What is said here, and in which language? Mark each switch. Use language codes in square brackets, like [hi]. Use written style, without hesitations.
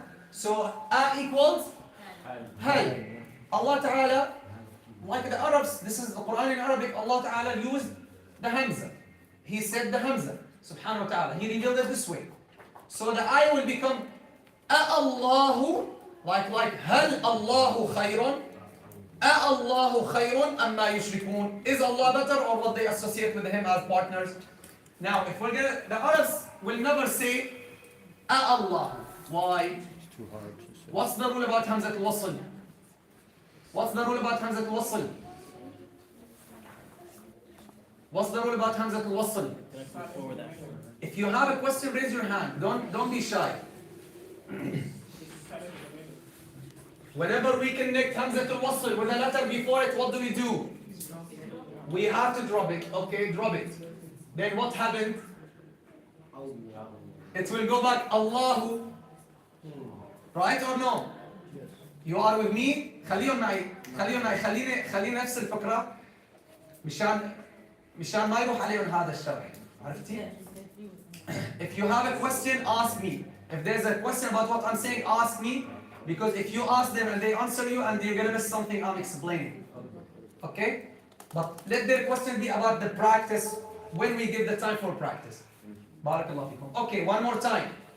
[en] So equals هل. Allah Ta'ala, like the Arabs, this is the Quran in Arabic, Allah Ta'ala used the Hamza. He said the Hamza, subhanahu wa ta'ala. He revealed it this way. So the ayah will become [ar] أَاللَّهُ, like هل الله خير أَاللَّهُ خير أَمَّا يُشْرِكُونَ. [en] Is Allah better or what they associate with him as partners? Now, if we're gonna, the Arabs will never say Allah. Why? What's the rule about Hamzat al-Wasl? What's the rule about Hamzat al-Wasl? What's the rule about Hamzat al-Wasl? If you have a question, raise your hand. Don't be shy. Whenever we connect Hamzat al-Wasl with a letter before it, what do? We have to drop it. Okay, drop it. Then what happened? It will go back Allahu. Right or no? You are with me? [ar] خلينا نفس الفكرة مشان ما يروح عليهم هذا الشرح. عرفتي؟ [en] If you have a question, ask me. If there's a question about what I'm saying, ask me. Because if you ask them and they answer you and you're gonna miss something I'm explaining. Okay? But let their question be about the practice when we give the time for practice. Barakallahu fikum. Okay, one more time.